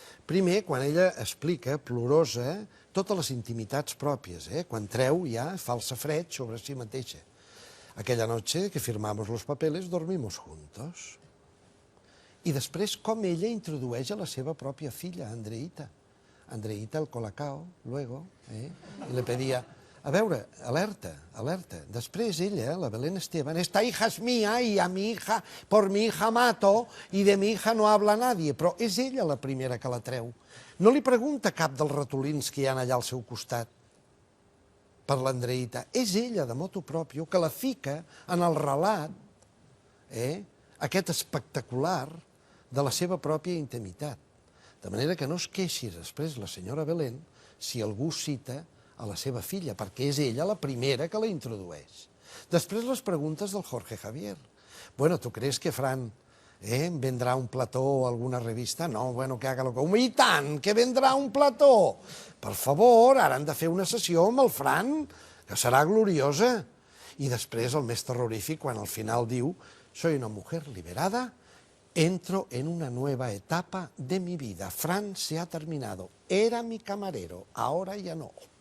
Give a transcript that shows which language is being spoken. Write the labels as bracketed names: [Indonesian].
[Catalan] Primer, quan ella explica, plorosa, totes les intimitats pròpies, quan treu ja falsa fred sobre si mateixa. [Spanish] Aquella noche que firmamos los papeles dormimos juntos. [Catalan] I després, com ella introdueix a la seva pròpia filla, Andreita. [Spanish] Andreita el Colacao, luego, i le pedía... [Catalan] A veure, alerta, alerta. Després ella, [Spanish] la Belén Esteban, esta hija es mía y a mi hija, por mi hija mato y de mi hija no habla nadie. [Catalan] Però és ella la primera que la treu. No li pregunta cap dels ratolins que hi ha allà al seu costat per l'Andreita. És ella, de motu proprio, que la fica en el relat, aquest espectacular, de la seva pròpia intimitat. De manera que no es queixi després la senyora Belén si algú cita a la seva filla, perquè és ella la primera que la introdueix. Després les preguntes del Jorge Javier. [Spanish] Bueno, ¿tú crees que Fran vendrá un plató o alguna revista? No, bueno, que haga lo que... [Catalan] I tant, que vendrà un plató! Per favor, ara han de fer una sessió amb el Fran, que serà gloriosa. I després el més terrorífic, quan al final diu [Spanish] «Soy una mujer liberada, entro en una nueva etapa de mi vida. Fran se ha terminado. Era mi camarero, ahora ya no».